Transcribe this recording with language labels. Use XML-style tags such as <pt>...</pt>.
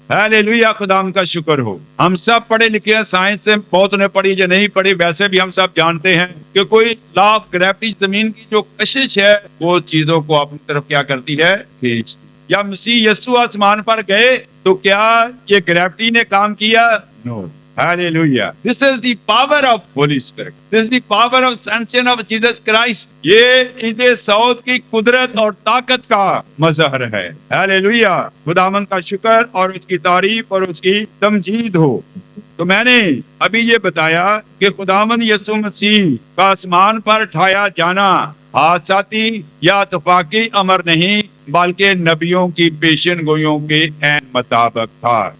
<hi>Hallelujah, खुदावंद का शुक्र हो। हम सब पढ़े लिखे हैं, साइंस से बहुत ने पढ़ी जो नहीं पढ़ी, वैसे भी हम सब जानते हैं कि कोई लॉ ऑफ ग्रेविटी, जमीन की जो कशिश है वो चीजों को अपनी तरफ क्या करती है, खींचती। या मसीह यीशु आसमान पर गए तो क्या ये ग्रेविटी ने काम किया?</hi> <en>No. Hallelujah. This is the power of Holy Spirit. This is the power of ascension of Jesus Christ.</en> <hi>ये इदे सऊद की कुदरत और ताकत का मजहर है।</hi> <en>Hallelujah.</en> <hi>खुदावंद का शुक्र और उसकी तारीफ और उसकी तमजीद हो। तो मैंने अभी ये बताया कि खुदावंद यीशु मसीह का आसमान पर ठाया जाना हादसाती या इत्तेफाकी अमर नहीं, बल्कि नबियों की पेशन गोइयों के ऐन मुताबिक था।</hi>